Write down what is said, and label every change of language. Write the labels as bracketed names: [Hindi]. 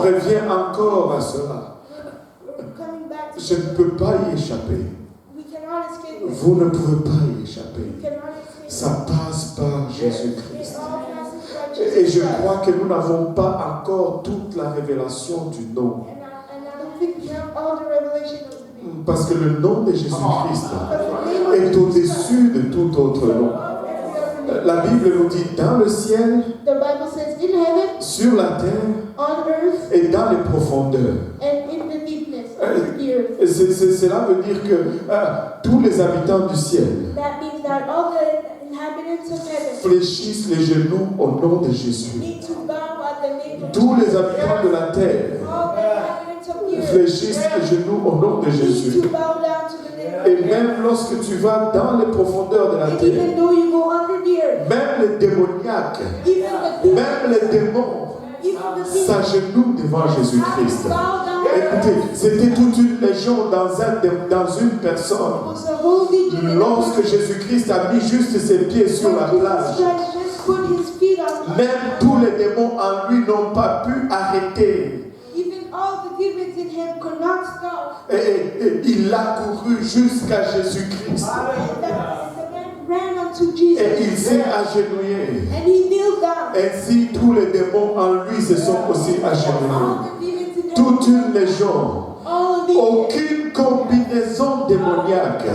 [French] revient encore à cela. [English] we're coming back to [French] Je ne peux pas y échapper. [English] we cannot escape it. [French] Vous ne pouvez pas y échapper. [English] We cannot escape it. [French] Ça passe par [English] It Jésus-Christ. all passes by [French] Et je crois que nous n'avons pas encore toute la révélation du nom. [English] And I don't think we have all the revelation of the name. [French] Parce que le nom de Jésus-Christ est au-dessus de tout autre nom. La Bible nous dit dans le ciel, [English] The Bible says in heaven, [French] sur la terre [English] on earth, [French] et dans les profondeurs. [English] and in the deepness of the earth. [French] Cela veut dire que tous les habitants du ciel [English] That means that all the inhabitants of heaven [French] fléchissent les genoux au nom de Jésus. [English] need to bow at the name of [French] Tous les [English] Jesus. [French] habitants de la terre [English] All the inhabitants of the earth [French] fléchissent les genoux au nom de [English] need [French] Jésus. [English] to bow down to the name of [French] Et [English] Jesus. [French] même lorsque tu vas dans les profondeurs de la [English] And [French] terre, [English] even though you go under the earth, [French] même les démoniaques, [English] even the demons, [French] même les démons [English] even the demons [French] s'agenouillent devant Jésus-Christ. [English] bow down. [French] Écoutez, c'était toute une légion dans une personne. [English] It was a whole legion. [French] Lorsque Jésus-Christ a mis juste ses pieds sur la plage, [English] Jesus Christ just put his feet on. [French] même tous les démons en lui n'ont pas pu arrêter. [English] Even all the demons in him could not stop. [French] Et il a couru jusqu'à Jésus-Christ. [English] And the man ran unto Jesus. [French] Et il s'est agenouillé. [English] And he kneeled down. [French] Ainsi, tous les démons en lui se sont aussi agenouillés. [English] All the demons in him, [French] Toute une légion. [English] all of the [French] Aucune combinaison démoniaque